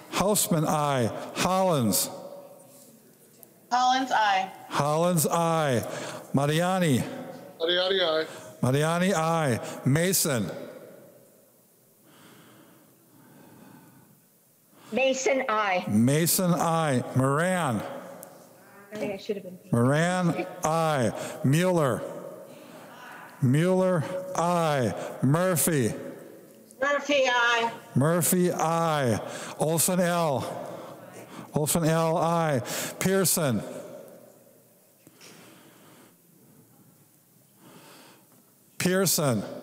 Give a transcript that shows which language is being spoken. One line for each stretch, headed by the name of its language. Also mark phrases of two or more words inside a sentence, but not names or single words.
English: Hausman, aye. Hollins. Collins, aye. Hollins, aye. Mariani. Mariani, aye. Mariani, aye. Mason. Mason, aye. Mason, aye. Moran. I should have been. Moran, aye. Mueller. Mueller, aye. Murphy. Murphy, aye. Murphy, aye. Olson L. Olson L, aye. Pearson. Pearson.